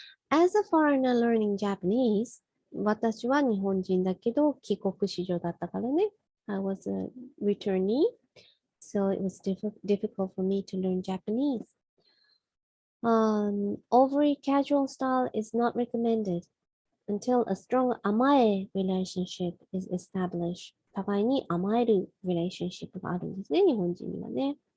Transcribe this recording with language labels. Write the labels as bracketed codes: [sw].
[en] As a foreigner learning Japanese, [ja] 私は日本人だけど帰国子女だったからね。 [en] I was a returnee, so it was difficult for me to learn Japanese. Overly casual style is not recommended until a strong amae relationship is established. [ja] 互いに甘える relationship があるんですね、日本人にはね。